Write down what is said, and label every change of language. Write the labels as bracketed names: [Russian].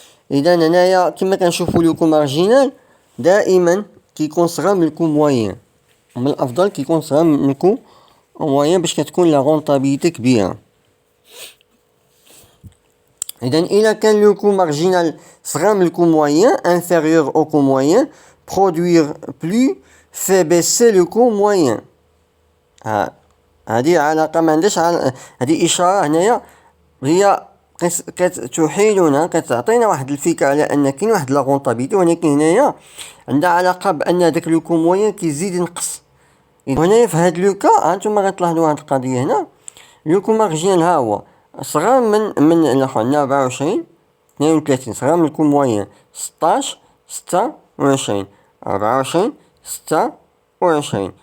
[Arabic] إذا هنايا كما كنشوفو لو كو مارجينال دائما كيكون صغر من الكو موين، من الأفضل كيكون صغر من الكو موين باش كتكون لا رونطابيليتي كبيرة. إذا إلا كان لو كو مارجينال صغر من الكو موين [French] inférieur au coût moyen, produire plus fait baisser le coût moyen. [Arabic] هذه علاقة ما عندهاش هذه إشارة هنايا هي كتحيلنا كتعطينا واحد الفكرة على أن كاين واحد لا رونطابيليتي، ولكن هنايا عندها علاقة بأن داك لو كو موين كيزيد ينقص. هنايا في هاد لو كا هانتوما غتلاحظوا هاد القضية هنا، لو كو مارجينال ها هو صغر من الاخر 24 32 صغر من الكو موين 16 26 24 26.